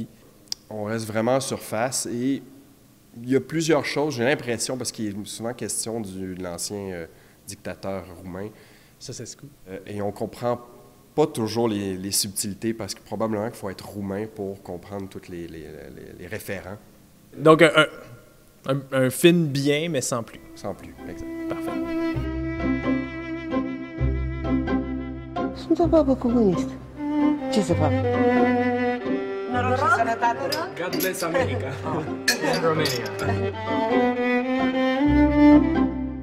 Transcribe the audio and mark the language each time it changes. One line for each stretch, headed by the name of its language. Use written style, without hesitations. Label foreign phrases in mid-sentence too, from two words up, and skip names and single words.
French: On reste vraiment en surface et il y a plusieurs choses, j'ai l'impression, parce qu'il est souvent question de l'ancien dictateur roumain. Ça, c'est ce coup. Et on comprend pas toujours les subtilités, parce que probablement qu'il faut être roumain pour comprendre tous les référents. Donc, un film bien, mais sans plus. Sans plus, exact. Parfait.
Romanian: Sunt o babă comunistă. Ce să fac? Noroc și sănătate!
English: God bless America! Romania.